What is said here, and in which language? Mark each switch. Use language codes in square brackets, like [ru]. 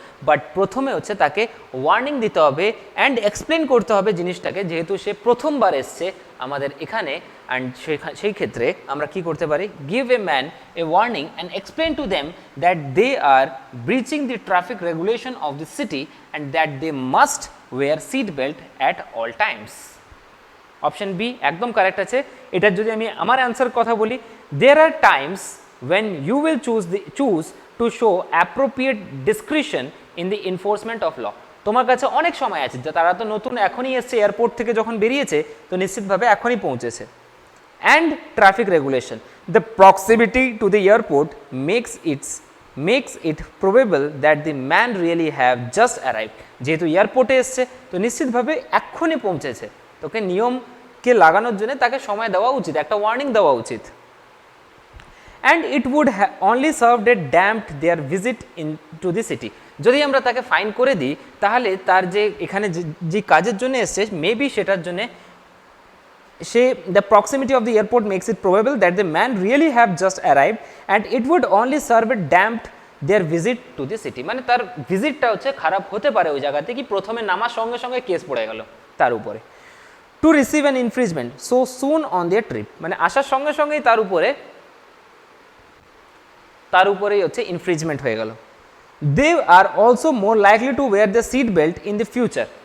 [bn] But প্রথমে হচ্ছে তাকে ওয়ার্নিং দিতে হবে অ্যান্ড এক্সপ্লেন করতে হবে জিনিসটাকে, যেহেতু সে প্রথমবার এসছে আমাদের এখানে। অ্যান্ড সেই ক্ষেত্রে আমরা কি করতে পারি, [en] Give a man a warning and explain to them that they are breaching the traffic regulation of the city and that they must wear seat belt at all times. [bn] Option B একদম correct আছে। এটার যদি আমি আমার answer কথা বলি, [en] There are times when you will choose to show appropriate discretion in the enforcement of law। [bn] তোমার কাছে অনেক সময় আছে, যে তারা তো নতুন এখনই এসছে, এয়ারপোর্ট থেকে যখন বেরিয়েছে তো নিশ্চিতভাবে এখনই পৌঁছেছে। [en] and traffic regulation, the proximity to the airport makes it probable that the man really have just arrived। [bn] যেহেতু এয়ারপোর্টে এসছে তো নিশ্চিতভাবে এক্ষুনি পৌঁছেছে, তোকে নিয়মকে লাগানোর জন্য তাকে সময় দেওয়া উচিত, একটা ওয়ার্নিং দেওয়া উচিত। [en] and it would only served a damped their visit into the city। [bn] যদি আমরা তাকে ফাইন করে দিই তাহলে তার যে এখানে যে কাজের জন্য এসছে মেবি সেটার জন্য সে [en] the proximity of the airport makes it probable that the man really have just arrived and it would only serve a damped their visit to the city। [bn] মানে তার ভিজিটটা হচ্ছে খারাপ হতে পারে ওই জায়গাতে, কি প্রথমে নামার সঙ্গে সঙ্গে কেস পড়ে গেল তার উপরে। [en] to receive an infringement so soon on their trip, [bn] মানে আসার সঙ্গে সঙ্গেই তার উপরেই হচ্ছে ইনফ্রিজমেন্ট হয়ে গেল। [en] They are also more likely to wear the seat belt in the future.